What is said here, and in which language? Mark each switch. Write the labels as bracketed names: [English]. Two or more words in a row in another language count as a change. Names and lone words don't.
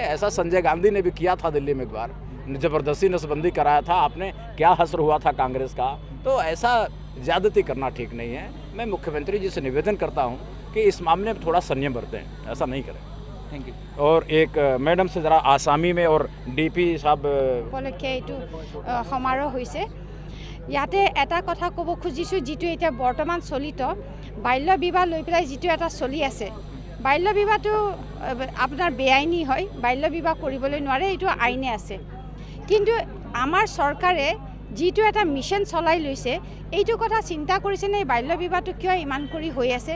[Hindi] ऐसा संजय गांधी ने भी किया था दिल्ली में, एक बार ज़बरदस्ती नसबंदी कराया था, आपने क्या हसर हुआ था कांग्रेस का। तो ऐसा ज़्यादती करना ठीक नहीं है। मैं मुख्यमंत्री जी से निवेदन करता हूँ कि इस मामले में थोड़ा संयम बरतें, ऐसा नहीं करें। [English] Thank you. [Hindi] और एक मैडम से ज़रा आसामी में और DP साहब [Assamese] উপলক্ষে এইটো সমাৰোহ হৈছে। ইয়াতে এটা কথা ক'ব খুজিছোঁ, যিটো এতিয়া বৰ্তমান চলিত বাল্য বিবাহ লৈ পেলাই যিটো এটা চলি আছে, বাল্য বিবাহটো আপোনাৰ বেআইনী হয়, বাল্য বিবাহ কৰিবলৈ নোৱাৰে, এইটো আইনে আছে। কিন্তু আমাৰ চৰকাৰে যিটো এটা মিছন চলাই লৈছে, এইটো কথা চিন্তা কৰিছেনে এই বাল্য বিবাহটো কিয় ইমান কৰি হৈ আছে?